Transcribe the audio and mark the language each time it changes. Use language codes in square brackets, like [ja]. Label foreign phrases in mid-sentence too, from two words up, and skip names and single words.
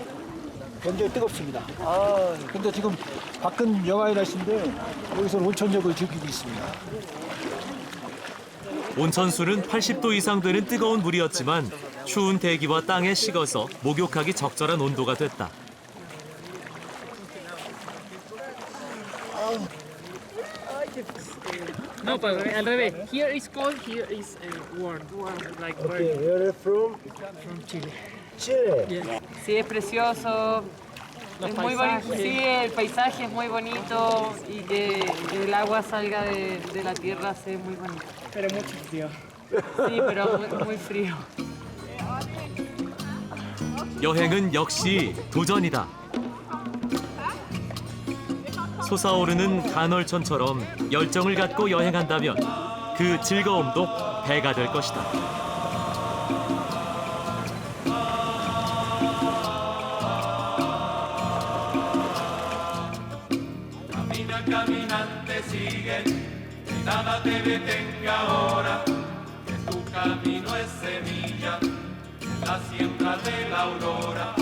[ko] 굉장히 뜨겁습니다. 아, 근데 지금 밖은 영하의 날씨인데 여기서 온천욕을 즐기고 있습니다. 온천수는 80도 이상 되는 뜨거운 물이었지만 추운 대기와 땅에 식어서 목욕하기 적절한 온도가 됐다. [es] No, pero al revés. [en] Here is cold, here is warm. Like Okay, where are you from? from Chile. Chile. Yeah. [es] Sí, es precioso. Los Es muy bonito. paisajes. Sí, el paisaje es muy bonito y que el agua salga de la tierra se ve muy bonito. Pero mucho frío. Sí, pero muy frío. [ko] 여행은 역시 도전이다. 솟아오르는 간헐천처럼 열정을 갖고 여행한다면 그 즐거움도 배가 될 것이다. [es] Camina, caminante, sigue, que nada te detenga ahora, que tu camino es semilla, la siembra de la aurora.